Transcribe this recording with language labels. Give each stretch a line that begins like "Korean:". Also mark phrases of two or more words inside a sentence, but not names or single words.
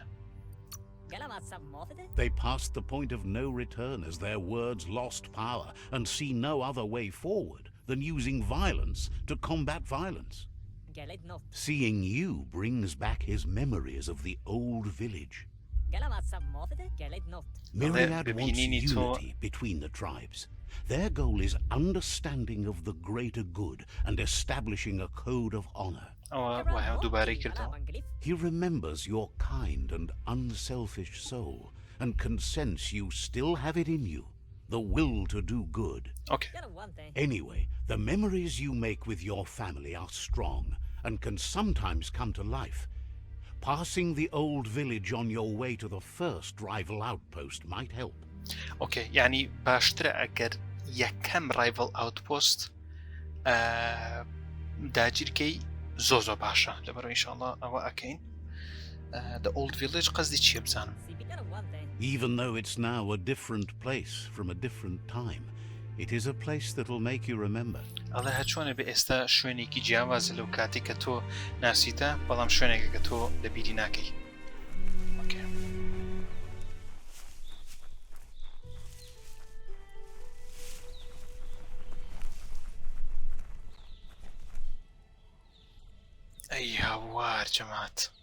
English: Gela ma sam mofede. They passed the point of no return as their words lost power and see no other way forward than using violence to combat violence. Gela not. Seeing you brings back his memories of the old village. Gela ma sam mofede. Gela not. Myriad wants
Central Kurdish: ببینینی تۆ
English: unity between the tribes. Their goal is understanding of the greater good and establishing a code of honor.
Central Kurdish: ئەوە وایە دووبارەی کردەوە
English: He remembers your kind and unselfish soul and can sense you still have it in you, the will to do good. ئۆکێ Gela one thing. Anyway, the memories you make with your family are strong and can sometimes come to life. Passing the old village on your way to the first rival outpost might help.
Central Kurdish: ئۆکێ یعنی باشترە ئەگەر یەکەم
English: rival outpost
Central Kurdish: داگیرکەی زۆ باشە لەبەرەوە ئینشاڵڵا ئەوە ئەکەین The Old Village قەزدی چیە بزانم
English: See, gela one thing. Even though it's now a different place from a different time, it is a place that'll make you remember.
Central Kurdish: ئەڵێ هەچۆنە بە ئێستا شوێنێکی جیاوازە لەو کاتێک کە تۆ ناسیتە بەڵام شوێنێکە کە تۆ لەبیری ناکەی ئۆکێ ئەی هاوار جەمات